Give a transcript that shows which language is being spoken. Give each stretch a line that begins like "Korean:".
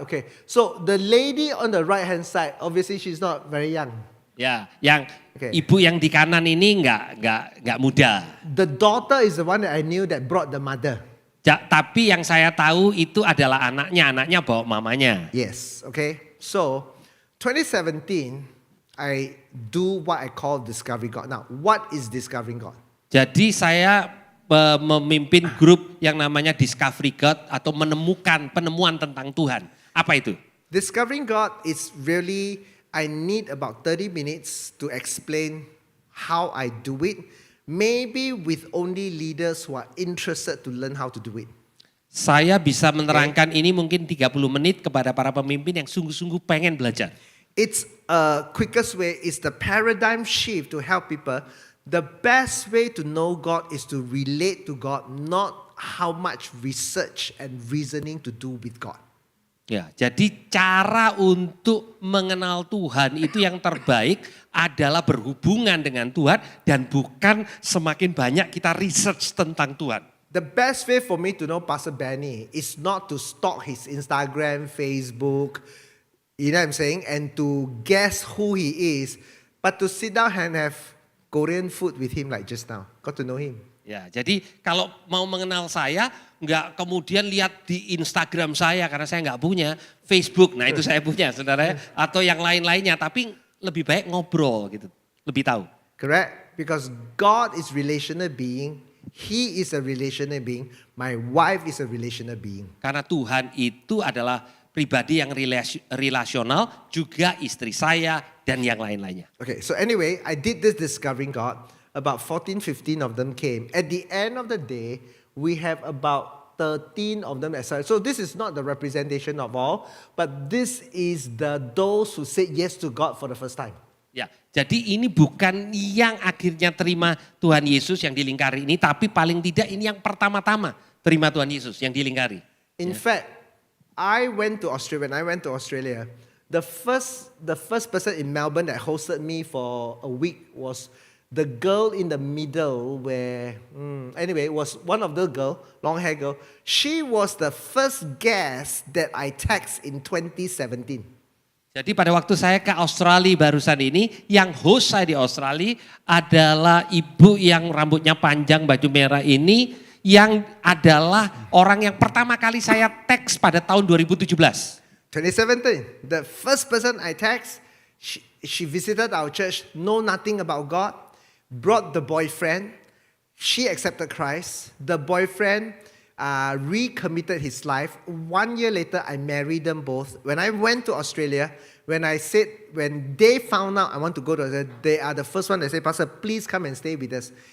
English: Okay, so the lady on the right hand side, obviously she's not very young.
Indonesian: Ya, yang
English: Okay.
Indonesian: ibu yang di kanan ini nggak muda.
English: The daughter is the one that I knew that brought the mother.
Indonesian: Tapi yang saya tahu itu adalah anaknya bawa mamanya.
English: Yes, okay. So 2017, I do what I call Discovering God. Now, what is Discovering God?
Indonesian: Jadi saya memimpin grup yang namanya Discovery God atau penemuan tentang Tuhan. Apa itu?
English: Discovering God is really, I need about 30 minutes to explain how I do it. Maybe with only leaders who are interested to learn how to do it.
Indonesian: Saya bisa menerangkan ini mungkin 30 menit kepada para pemimpin yang sungguh-sungguh pengen belajar.
English: It's quickest way, is the paradigm shift to help people. The best way to know God is to relate to God, not how much research and reasoning to do with God.
Indonesian: Ya, jadi cara untuk mengenal Tuhan itu yang terbaik adalah berhubungan dengan Tuhan dan bukan semakin banyak kita research tentang Tuhan.
English: The best way for me to know Pastor Benny is not to stalk his Instagram, Facebook, you know what I'm saying, and to guess who he is, but to sit down and have Korean food with him like just now. Got to know him.
Indonesian: Ya, jadi kalau mau mengenal saya, nggak kemudian lihat di Instagram saya karena saya nggak punya Facebook. Nah itu saya punya, saudara, atau yang lain-lainnya. Tapi lebih baik ngobrol gitu, lebih tahu.
English: Correct? Because God is relational being. He is a relational being. My wife is a relational being.
Indonesian: Karena Tuhan itu adalah pribadi yang relasional, juga istri saya dan yang lain-lainnya.
English: Okay, so anyway, I did this Discovering God. About 14, 15 of them came. At the end of the day, we have about 13 of them. So this is not the representation of all, but this is those who said yes to God for the first time.
Indonesian: Ya, jadi ini bukan yang akhirnya terima Tuhan Yesus yang di lingkari ini, tapi paling tidak ini yang pertama-tama terima Tuhan Yesus yang di lingkari.
English: In fact, I went to Australia. When I went to Australia, the first person in Melbourne that hosted me for a week was the girl in the middle where, anyway, it was one of the girl, long hair girl. She was the first guest that I text in 2017.
Indonesian: Jadi pada waktu saya ke Australia barusan ini, yang host saya di Australia adalah ibu yang rambutnya panjang, baju merah ini, yang adalah orang yang pertama kali saya teks pada tahun 2017.
English: 2017, the first person I text, she visited our church, know nothing about God, brought the boyfriend, she accepted Christ, the boyfriend recommitted his life. 1 year later, I married them both. When I went to Australia, when they found out I want to go to Australia, they are the first one that say, Pastor, please come and stay with us.